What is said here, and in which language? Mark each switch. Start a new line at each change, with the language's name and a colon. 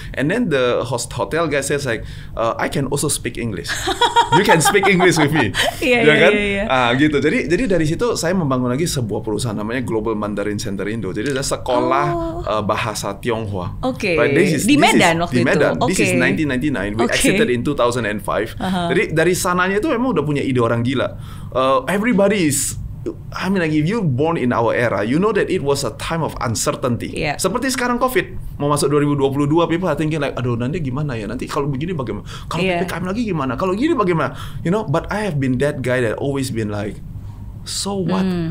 English: And then the hotel guy says like, I can also speak English. You can speak English with me,
Indonesian: ya kan? Gitu. Jadi dari situ saya membangun lagi sebuah perusahaan namanya Global Mandarin Center Indo. Jadi ada sekolah bahasa Tionghoa.
English: Right?
Indonesian: Di Medan waktu itu. Di Medan. Itu.
English: This is 1999. We exited in 2005.
Indonesian: Jadi dari sananya itu memang udah punya ide orang gila.
English: Everybody is, I mean, like if you born in our era, you know that it was a time of uncertainty.
Indonesian: Seperti sekarang COVID, mau masuk 2022,
English: people are thinking like,
Indonesian: aduh nanti gimana ya? Nanti kalau begini bagaimana? Kalau PPKM lagi gimana? Kalau gini bagaimana?
English: You know, but I have been that guy that always been like, so what?